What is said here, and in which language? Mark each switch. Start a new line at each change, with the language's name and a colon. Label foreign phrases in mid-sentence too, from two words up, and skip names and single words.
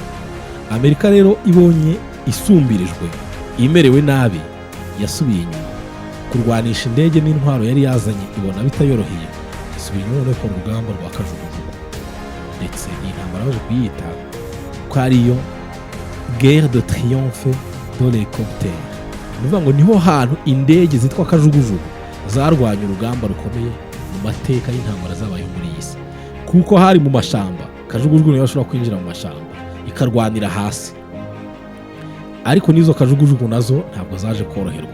Kinyarwanda: Amerika rero ibonye isumbirijwe, imerewe nabi, yasubiye inyuma kurwanisha indege n'intwaro yari yazanye, ibona bitayoroheye, isubira inyuma ku rugamba rwa kajugujugu. Ndetse iyi ntambara baje kuyita ko ariyo
French: guerre de triomphe de l'hélicoptère.
Kinyarwanda: Bivuga ngo niho hantu indege zitwa kajugujugu zarwanya urugamba rukomeye mu mateka y'intambara zabayeho muri iyi si, kuko hari mu mashamba. Kajugujugu niyo bashobora kwinjira mu mashamba ikarwanira hasi, ariko n'izo kajugujugu nazo ntabwo zaje koroherwa.